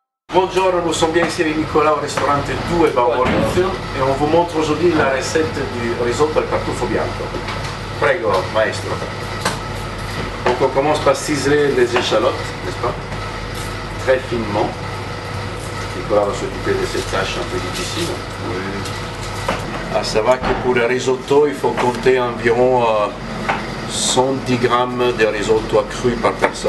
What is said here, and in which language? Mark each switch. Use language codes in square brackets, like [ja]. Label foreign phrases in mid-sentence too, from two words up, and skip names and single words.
[fr] Bonjour, nous sommes bien ici avec Nicolas au restaurant Due Maurizio et on vous montre aujourd'hui la recette du [it] risotto al tartufo bianco. Prego, maestro. [fr] Donc on commence par ciseler les échalotes, n'est-ce pas? Très finement. Nicolas va s'occuper de cette tâche un peu difficile. Oui. À savoir que pour le risotto, il faut compter environ 110 grammes de risotto cru par personne.